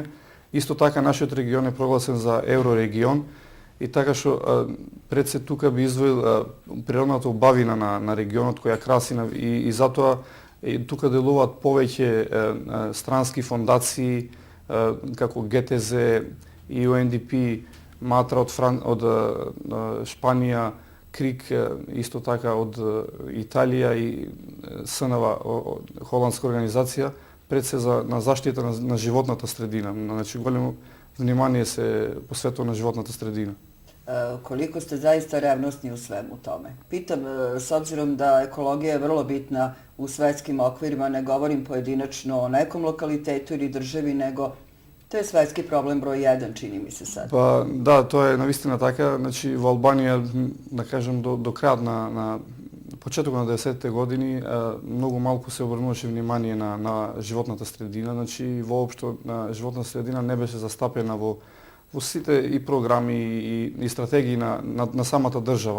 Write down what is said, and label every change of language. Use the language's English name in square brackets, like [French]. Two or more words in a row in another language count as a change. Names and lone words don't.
[Macedonian] Исто така, нашиот регион е прогласен за еврорегион и така што пред се тука би издвоил природната убавина на регионот која краси и затоа тука делуваат повеќе странски фондации како ГТЗ и UNDP, Матра од Шпанија, Крик исто така од Италија и СНВ, холандска организација, пред се на заштита на животната средина. Значи големо внимание се посветува на животната средина. [Serbian] Koliko ste zaista revnosni u svemu tome? Pitam, s obzirom da ekologija je vrlo bitna u svetskim okvirima, ne govorim pojedinačno o nekom lokalitetu ili državi, nego to je svetski problem broj 1, čini mi se sad. [Macedonian] Па да, тоа е навистина така. Значи во Албанија, да кажем, до крајот на почетокот на 90-те години многу малку се обрнуваше внимание на животната средина. Значи воопшто животната средина не беше застапена во сите и програми и стратегии на самата држава.